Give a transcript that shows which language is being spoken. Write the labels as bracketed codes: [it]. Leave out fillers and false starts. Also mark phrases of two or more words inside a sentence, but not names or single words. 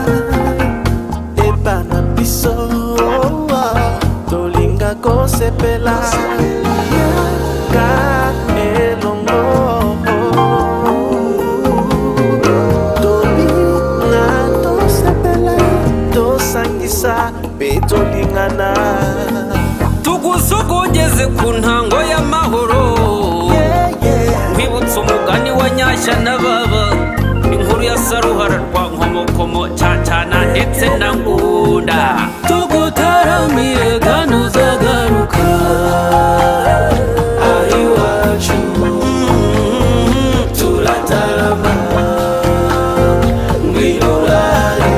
[ln] ebana biso tolinga kosepela ka elongo. Tolinga tosepela tosangisa pe tolingana, [rw] tugusogongeze ku ntango y'amahoro. Nkwibutsa umugani wa Nyashya na Baba, inkuru ya Saruhara rwa Nkomokomo, Cyacana ndetse na Ngunda. Tugutaramire kandi uzagaruka ahiwacu, turatarama ngwinurare.